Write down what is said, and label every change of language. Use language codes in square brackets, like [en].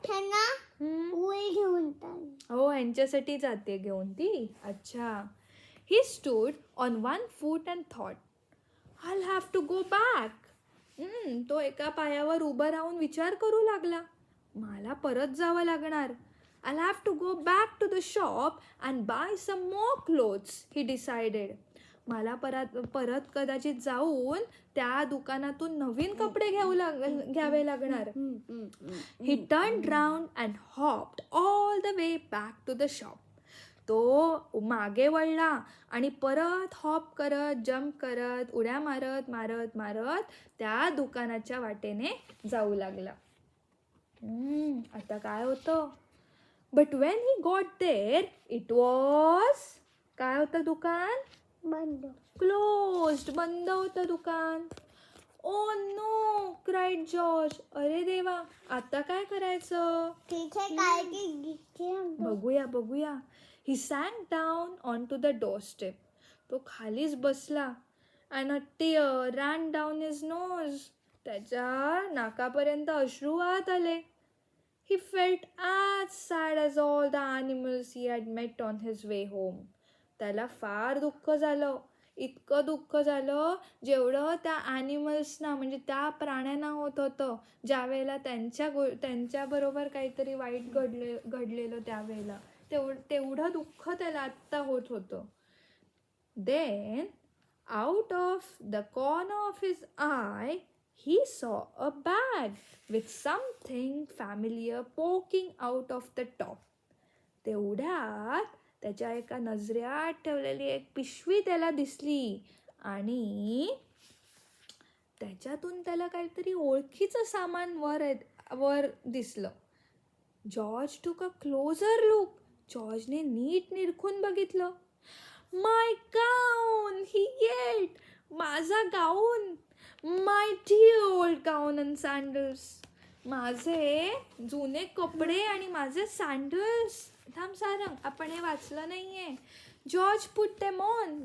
[mr] त्यांना उल घेऊन जाते. हो, ह्यांच्यासाठी जाते घेऊन ती. अच्छा. [en] He stood on one foot and thought, I'll have to go back. [mr] तो एका पायावर उभं राहून विचार करू लागला, मला परत जावं लागणार. [en] I'll have to go back to the shop and buy some more clothes, he decided. [mr] मला परत कदाचित जाऊन त्या दुकानातून नवीन कपडे घ्यावे लागणार. [en] He turned round and hopped all the way back to the shop. [mr] तो मागे वळला आणि परत हॉप करत, जम्प करत, उड्या मारत मारत मारत त्या दुकानाच्या वाटेने जाऊ लागला. आता काय होतं? [en] but when he got there it was, [mr] काय होतं दुकान? बंद. क्लोज्ड, बंद होतं दुकान. [en] Oh no, cried George. [mr] अरे देवा, आता काय करायचं? तिथे काय की बघूया. [en] He sank down onto the doorstep. [mr] तो खालीच बसला. [en] And a tear ran down his nose. [mr] त्याच्या नाकापर्यंत अश्रू वाहत आले. [en] He felt as sad as all the animals he had met on his way home. [mr] त्याला फार दुःख झालं. इतकं दुःख झालं जेवढं त्या ॲनिमल्सना म्हणजे त्या प्राण्यांना होत होतं ज्यावेळेला त्यांच्याबरोबर काहीतरी वाईट घडलेलं त्यावेळेला. तेवढं दुःख त्याला आत्ता होत होतं. [en] Then, out of the corner of his eye, he saw a bag with something familiar poking out of the top. [mr] तेवढ्यात त्याच्या एका नजरेआड ठेवलेली एक पिशवी त्याला दिसली आणि त्याच्यातून त्याला काहीतरी ओळखीचं सामान वर दिसलं. [en] George took a closer look. [mr] जॉर्जने नीट निरखून बघितलं. [en] my gown, he yet, [mr] माझा गाऊन, [en] My dear old gown and sandals. [mr] माझे जुने कपडे आणि माझे सँडल्स. थांब सारंग, आपण हे वाचलं नाहीये. [en] George put them on.